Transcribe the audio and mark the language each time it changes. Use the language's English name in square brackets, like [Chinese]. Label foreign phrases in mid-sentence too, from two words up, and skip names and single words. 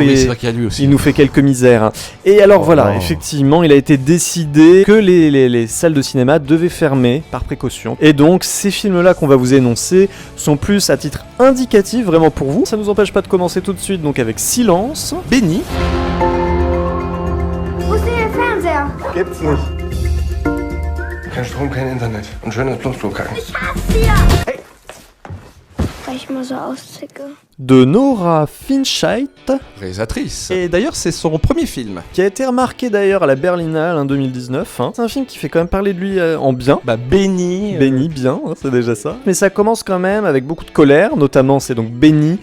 [French] Oui, c'est vrai qu'il y a lui aussi. Il nous fait quelques misères. Et alors voilà, Oh. effectivement, il a été décidé que les salles de cinéma devaient fermer par précaution. Et donc, ces films-là qu'on va vous énoncer sont plus à titre indicatif, vraiment pour vous. Ça nous empêche pas de commencer tout de suite, donc avec Silence. Benny. [German] Wo ist denn der Fernseher? Gibt's nicht. Kein Strom, kein Internet. Und schönes Plumpsklo-Kacken. Weil ich immer so auszicke. [French] De Nora Finchait, Réalisatrice. Et d'ailleurs, c'est son premier film. qui a été remarqué d'ailleurs à la Berlinale en 2019. C'est un film qui fait quand même parler de lui en bien. Benny. Benny, bien, c'est déjà ça. Mais ça commence quand même avec beaucoup de colère, notamment c'est donc Benny.